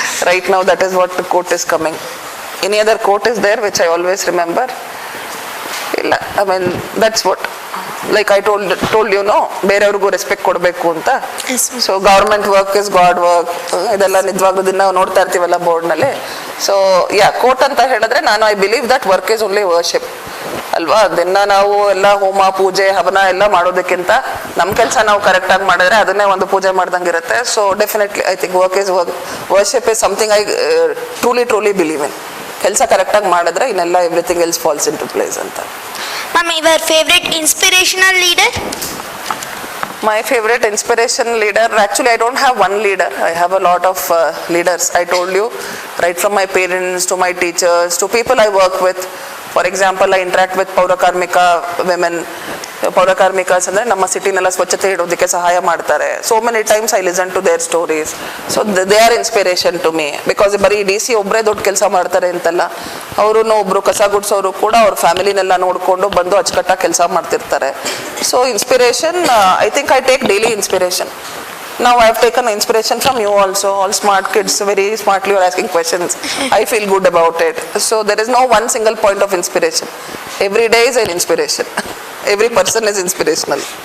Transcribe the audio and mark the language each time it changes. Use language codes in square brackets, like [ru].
[en] Right now that is what the quote is coming. Any other quote is there which I always remember? I mean, that's what, like I told you, [kn] ಬೇರೆಯವ್ರಿಗೂ respect ಕೊಡಬೇಕು ಅಂತ. So [en] government work is god work, [kn] ಇದೆಲ್ಲ ನಿಜವಾಗ್ಲೂ ದಿನ ನೋಡ್ತಾ ಇರ್ತೀವಲ್ಲ ಬೋರ್ಡ್ನಲ್ಲಿ. [en] so [kn] coat ಅಂತ ಹೇಳಿದ್ರೆ ನಾನು [en] I believe that work is only worship [kn] ಅಲ್ವಾ. ದಿನ ನಾವು ಎಲ್ಲ ಹೋಮ ಪೂಜೆ ಹವನ ಎಲ್ಲ ಮಾಡೋದಕ್ಕಿಂತ ನಮ್ಮ ಕೆಲಸ ನಾವು ಕರೆಕ್ಟಾಗಿ ಮಾಡಿದ್ರೆ ಅದನ್ನೇ ಒಂದು ಪೂಜೆ ಮಾಡ್ದಂಗೆ ಇರುತ್ತೆ. [en] So definitely I think work is worship is something I truly believe in. [kn] ಕೆಲಸ ಕರೆಕ್ಟಾಗಿ ಮಾಡಿದ್ರೆ ಇನ್ನೆಲ್ಲ [en] Everything else falls into place ಅಂತ. Ma'am, your favorite inspirational leader? My favorite inspiration leader, actually I don't have one leader, I have a lot of leaders. I told you, right from my parents to my teachers to people I work with. For example, I interact with Paurakarmika women. [kn] Paurakarmikas ಅಂದರೆ ನಮ್ಮ ಸಿಟಿನೆಲ್ಲ ಸ್ವಚ್ಛತೆ ಇಡೋದಕ್ಕೆ ಸಹಾಯ ಮಾಡ್ತಾರೆ. [en] So many times I listen to their stories. So they are inspiration to me because [kn] ಬರೀ DC ಒಬ್ಬರೇ ದೊಡ್ಡ ಕೆಲಸ ಮಾಡ್ತಾರೆ ಅಂತಲ್ಲ, ಅವರು ಒಬ್ರು ಕಸ ಗುಡ್ಸೋರು ಕೂಡ ಅವ್ರ ಫ್ಯಾಮಿಲಿನೆಲ್ಲ ನೋಡಿಕೊಂಡು ಬಂದು ಅಚ್ಚುಕಟ್ಟಾಗಿ ಕೆಲಸ ಮಾಡ್ತಿರ್ತಾರೆ. [en] So inspiration, I think I take daily inspiration. Now I have taken inspiration from you also, all smart kids, very smartly you are asking questions. I feel good about it. So there is no one single point of inspiration. Every day is an inspiration. Every person is inspirational.